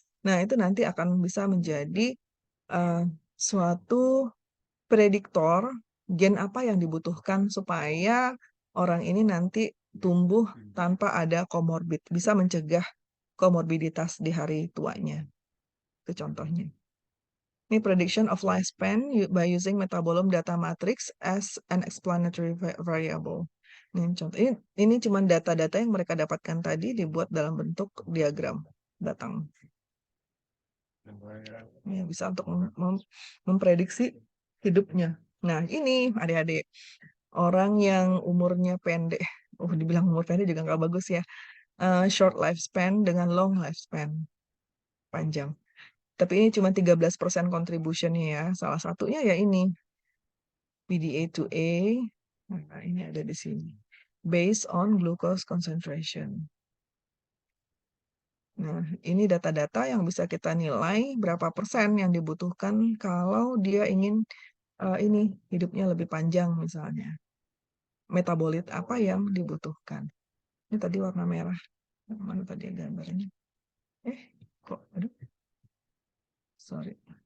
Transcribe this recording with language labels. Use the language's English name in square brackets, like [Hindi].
[Indonesian] Nah, itu nanti akan bisa menjadi suatu prediktor gen apa yang dibutuhkan supaya orang ini nanti tumbuh tanpa ada komorbid, bisa mencegah komorbiditas di hari tuanya. Itu contohnya. [English] Ini prediction of lifespan by using metabolome data matrix as an explanatory variable. [Indonesian] Ini contoh. Ini cuma data-data yang mereka dapatkan tadi dibuat dalam bentuk diagram. datang. Ya, bisa untuk memprediksi hidupnya. Nah, ini adik-adik, orang yang umurnya pendek, dibilang umur pendek juga nggak bagus ya. [English] Short lifespan dengan long lifespan, panjang. [Indonesian] Tapi ini cuma 13% contribution-nya ya. Salah satunya ya ini, PDA2A. Nah, ini ada di sini. [English] Based on glucose concentration. [Indonesian] Nah, ini data-data yang bisa kita nilai berapa persen yang dibutuhkan kalau dia ingin ini hidupnya lebih panjang misalnya. Metabolit apa yang dibutuhkan. Ini tadi warna merah. Mana tadi gambarnya? Kok aduh. Sorry.